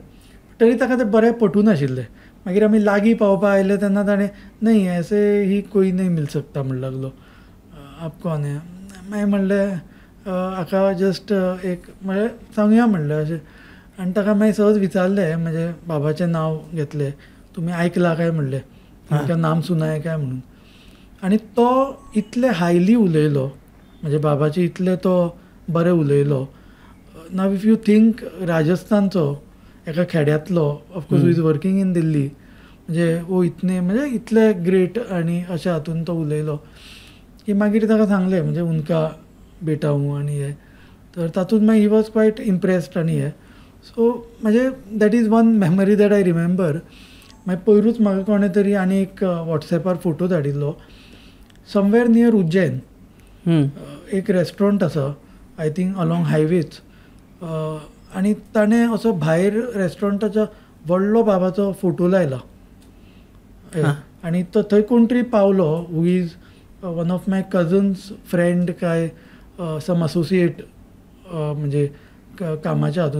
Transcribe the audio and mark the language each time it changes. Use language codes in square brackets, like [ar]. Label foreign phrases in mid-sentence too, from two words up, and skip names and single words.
[kok] तरी ताका तें बरें पटून आशिल्लें. मागीर आमी लागीं पावपा आयले तेन्ना ताणें [hi] न्ही ऐसे ही कोई नहीं मिल सकता [kok] म्हणू लागलो. [hi] आप कोण है. [kok] मागीर म्हणलें हाका जस्ट एक म्हणजे सांगुया म्हणलें अशें. आनी ताका मागीर सहज विचारलें, म्हणजे बाबाचें नांव घेतलें. तुमी आयकलां काय म्हणलें, तुमकां [hi] नाम सुना है [kok] काय म्हणून. आनी तो इतले हायली उलयलो, म्हणजे बाबाचे इतले तो बरें उलयलो. [en] now if you think [kok] राजस्थानचो एका खेड्यांतलो, [en] of course who is working in Delhi, [kok] म्हणजे इतने म्हणजे इतले ग्रेट आनी अशा हातून तो उलयलो की मागीर ताका सांगलें म्हणजे [hi] उनका बेटा हूँ [kok] आनी हे तर तातूंत मागीर [en] he was quite impressed [kok] आनी हे सो म्हणजे [en] that is one memory that I remember. [kok] मागीर पयरूच म्हाका कोणें तरी आनी एक वॉट्सॅपार फोटो धाडिल्लो [en] somewhere near Ujjain [kok] एक रेस्टॉरंट आसा [en] I think along [kok] हायवेच आनी ताणें असो भायर रेस्टॉरंटाच्या व्हडलो बाबाचो फोटो लायला आनी तो थंय कोण तरी पावलो [en] who is one of my cousins friend [kok] काय [en] some associate [kok] म्हणजे कामाच्या हातून.